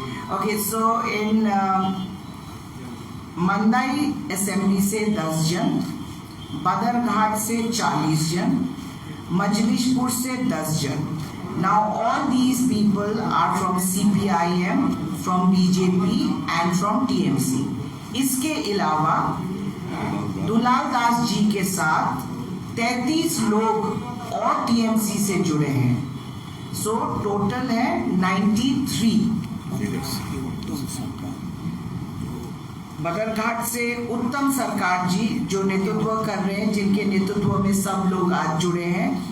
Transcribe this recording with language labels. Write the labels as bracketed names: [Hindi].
[Hindi] Okay, so in Mandai Assembly से 10 जन, बदरघाट से 40 जन, मजलिशपुर से 10 जन. [English] Now all these people are from CPIM, from BJP and from TMC. [Hindi] इसके अलावा दुलाल दास जी के साथ 33 लोग और टीएमसी से जुड़े हैं, सो टोटल है 93. बदरघाट से उत्तम सरकार जी जो नेतृत्व कर रहे हैं, जिनके नेतृत्व में सब लोग आज जुड़े हैं.